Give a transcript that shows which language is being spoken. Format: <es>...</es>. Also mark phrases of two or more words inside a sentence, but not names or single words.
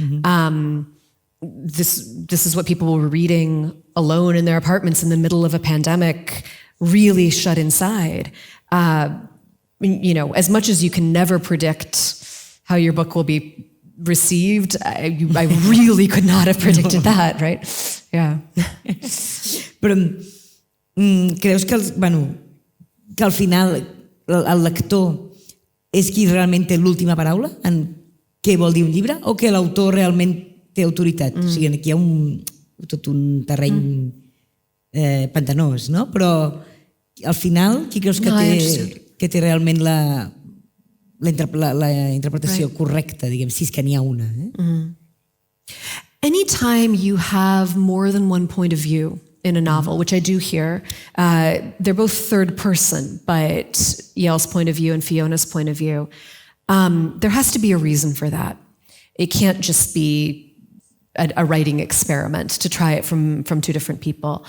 <en>This is what people were reading alone in their apartments in the middle of a pandemic, really shut inside. As much as you can never predict how your book will be received, I really could not have predicted that, right? Yeah.</en> <ca>Però creus que, que al final el lector és qui realment té l'última paraula en què vol dir un llibre, o que l'autor realment té autoritat? O sigui, aquí hi ha tot un terreny pantanós, no? Però al final, qui creus que té realment la interpretació correcta, diguem, si és que n'hi ha una?</ca> <en>Anytime you have more than one point of view in a novel, which I do here, they're both third person, but Yale's point of view and Fiona's point of view, there has to be a reason for that. It can't just be a writing experiment to try it from two different people.</en>